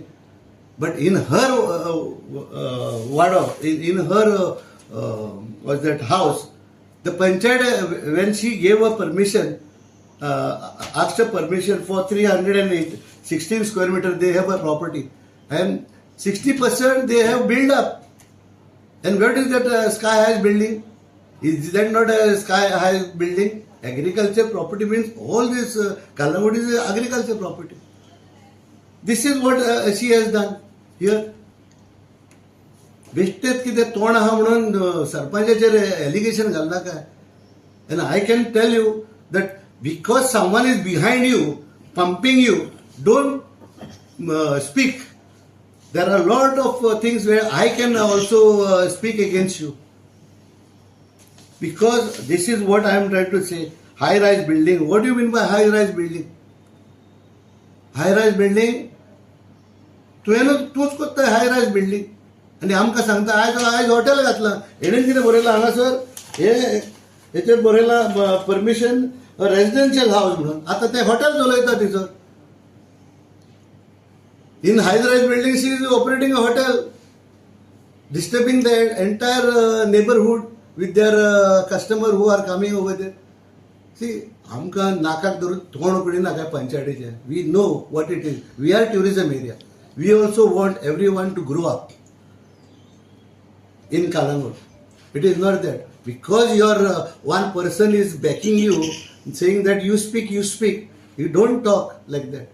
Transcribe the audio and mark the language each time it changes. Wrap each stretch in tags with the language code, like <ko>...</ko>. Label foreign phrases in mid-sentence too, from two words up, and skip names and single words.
<en>But in her ward, in her was that house, the panchayat, when she gave a permission, asked a permission for 316 square meter, they have a property, and 60% they have built up. And what is that sky high building? Is that not a sky high building? Agriculture property means all this Kalangod is agriculture property. This is what she has done here.</en> <kok>बेश्टेत कितें तोंड आहा म्हणून सरपंचाचेर एलिगेशन घालना काय.</kok> <en>And I can tell you that because someone is behind you, pumping you, don't speak. There are a lot of things where I can also speak against you. Because this is what I am trying to say. High-rise building. What do you mean by high-rise building? High-rise building,</en> <kok>तूच कोत्ता</kok> <en>high-rise building</en> <kok>आनी आमकां सांगता आयज हॉटेल घातलां. हेणेन कितें बरयलां हांगासर हेचेर बरयलां</kok> <en>permission residential house</en> <kok>म्हणून. आतां तें हॉटेल चलयता थंयसर.</kok> <en>in high-rise building she is operating a hotel, disturbing the entire neighbourhood with their customer who are coming over there. See,</en> <kok>आमकां नाकाक धरून तोंड पडिना काय पंचायतीचें.</kok> <en>We know what it is. We are tourism area. We also want everyone to grow up in Kalangod. It is not that because your one person is backing you, saying that you speak. You don't talk like that.</en>